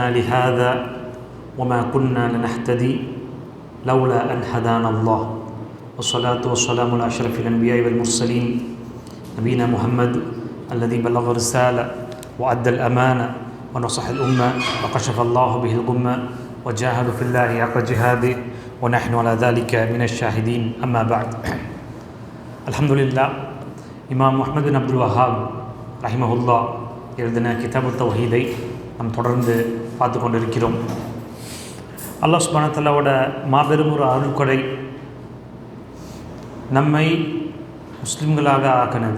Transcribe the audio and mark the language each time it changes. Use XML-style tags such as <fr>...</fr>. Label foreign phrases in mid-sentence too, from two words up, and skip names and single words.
<ar>لهذا وما كنا لنهتدي لولا أن هدانا الله والصلاة والسلام على أشرف الأنبياء والمرسلين نبينا محمد الذي بلغ الرسالة وأدى الأمانة ونصح الأمة وكشف الله به الغمة وجاهد في الله حق جهاده ونحن على ذلك من الشاهدين أما بعد அல்ஹம்துலில்லா.</ar> <ta>இமாம் முஹம்மது பின் அப்துல் வஹாப் ரஹிமஹுல்லா எழுதின கிதாபு தௌஹீதை நாம் தொடர்ந்து பார்த்து கொண்டிருக்கிறோம்.</ta> <ar>الله سبحانه و</ar> <ta>தஆலாவோட மாபெரும் ஒரு அருள்கொடை நம்மை முஸ்லிம்களாக ஆக்கினது.</ta>